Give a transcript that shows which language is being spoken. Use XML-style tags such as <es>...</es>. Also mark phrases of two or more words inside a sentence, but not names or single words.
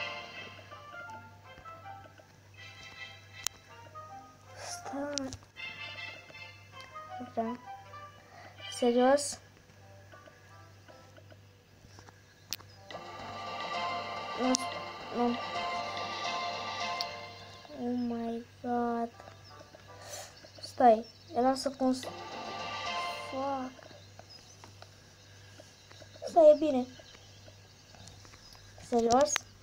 <ro>Stai. Da. Serios? Nu.</ro> <en>Oh my god.</en> <ro>Stai. Era să construi. Fuck. Stai, e bine. Serios?</ro>